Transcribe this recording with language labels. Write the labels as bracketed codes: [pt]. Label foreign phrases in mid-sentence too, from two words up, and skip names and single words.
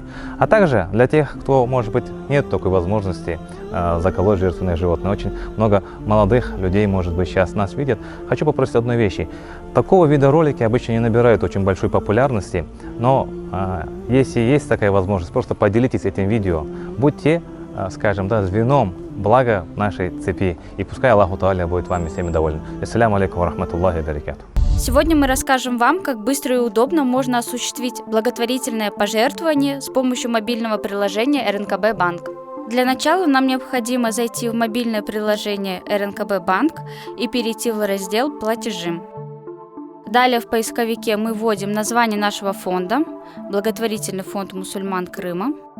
[ru] А также для тех, кто, может быть, нет такой возможности заколоть жертвенное животное, очень много молодых людей, может быть, сейчас нас видят, хочу попросить одной вещи. Такого вида ролики обычно не набирают очень большой популярности, но если есть такая возможность, просто поделитесь этим видео, будьте, скажем, звеном блага нашей цепи, и пускай [ar] الله تعالى [ru] будет вами всеми доволен. [ar] السلام عليكم ورحمة الله وبركاته. [ru] Сегодня мы расскажем вам, как быстро и удобно можно осуществить благотворительное пожертвование с помощью мобильного приложения РНКБ Банк. Для начала нам необходимо зайти в мобильное приложение РНКБ Банк и перейти в раздел «Платежи». Далее в поисковике мы вводим название нашего фонда, благотворительный фонд мусульман Крыма.